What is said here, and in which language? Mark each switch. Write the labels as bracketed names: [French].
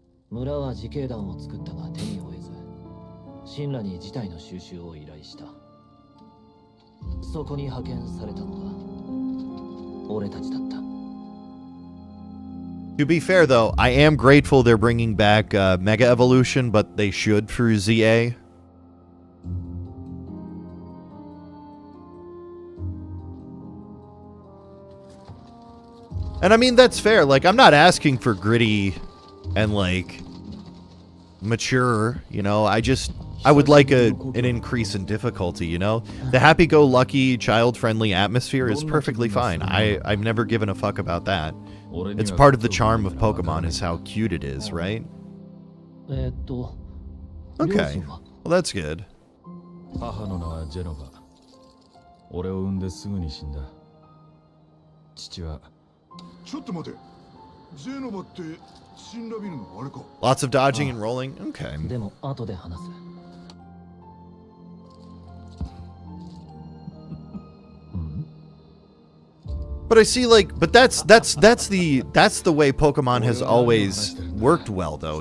[Japanese] 村は自警団を作ったが手に負えず、神羅に事態の収集を依頼した。そこに派遣されたのが俺たちだった。 [English] To be fair, though, I am grateful they're bringing back Mega Evolution, but they should for ZA. And I mean, that's fair. Like, I'm not asking for gritty and, like, mature, you know? I would like an increase in difficulty, you know? The happy-go-lucky, child-friendly atmosphere is perfectly fine. I've never given a fuck about that. It's part of the charm of Pokemon is how cute it is, right? Okay. Well, that's good. [Japanese] 母の名はジェノバ。俺を産んですぐに死んだ。父は。ちょっと待て。ジェノバって死んだビルのあれか。 [English] Lots of dodging and rolling. Okay. [Japanese] でも後で話す。 [English] But I see, like, but that's the way Pokemon has always worked well, though.